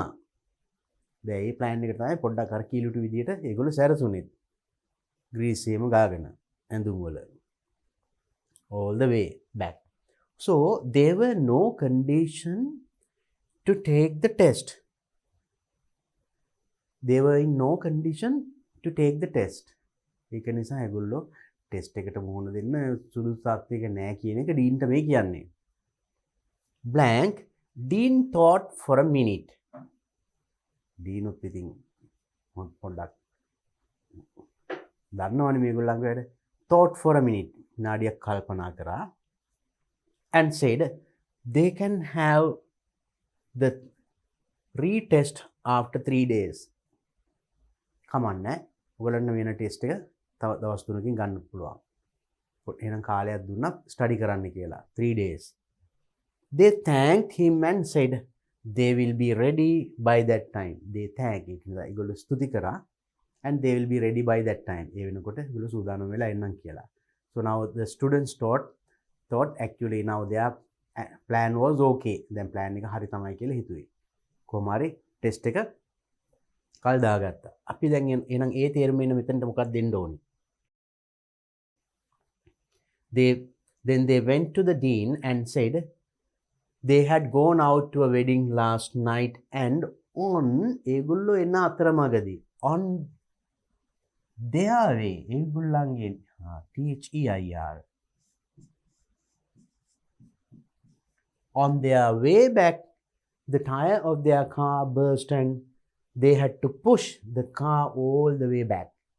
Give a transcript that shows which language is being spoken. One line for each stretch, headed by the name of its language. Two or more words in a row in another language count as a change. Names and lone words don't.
Sinhala: දැන් මේ plan එක තමයි පොඩ්ඩක් අර කීලුටු විදියට ඒගොල්ලෝ සැරසුනේ. ග්‍රීස් එහෙම ගාගෙන ඇඳුම් වල.
English: all the way back. So there were no condition to take the test. They were in no condition to take the test.
Sinhala: ඒක නිසා ඒගොල්ලෝ ටෙස්ට් එකට මුහුණ දෙන්න සුදුසු තත්ත්වයක නැහැ කියන එක ඩීන්ට මේ කියන්නේ.
English: blank Dean thought for a minute.
Sinhala: Dean උත් ඉතින් පොඩ්ඩක් දන්නවනේ මේගොල්ලන්ගේ වැඩ.
English: thought for a minute.
Sinhala: නාඩියක් කල්පනා කරා
English: and said they can have the retest after 3 days.
Sinhala: කමන්නේ ඔයගොල්ලන්ට වෙන ටෙස්ට් එක තව දවස් 3කින් ගන්න පුළුවන්. එහෙනම් කාලයක් දුන්නා ස්ටඩි කරන්න කියලා 3 days.
English: They thanked him and said they will be ready by that time. They thanked it.
Sinhala: ඒගොල්ලෝ ස්තුති කරා
English: and they will be ready by that time.
Sinhala: ඒ වෙනකොට ඒගොල්ලෝ සූදානම් වෙලා එන්නම් කියලා.
English: So now the students thought actually now their plan was okay. Then plan
Sinhala: එක හරි තමයි කියලා හිතුවේ. කොහොම හරි ටෙස්ට් එක කල් දාගත්තා. අපි දැන් එහෙනම් ඒ තේරුම එන්න මෙතනට මොකක්ද දෙන්න ඕනේ?
English: Then they went to the dean and said they had gone out to a wedding last night and on
Sinhala: ඒගොල්ලෝ එන අතරමඟදී
English: on their way ඒගොල්ලන්ගේ THEIR on their way back the tire of their car burst and they had to push the car all the way back.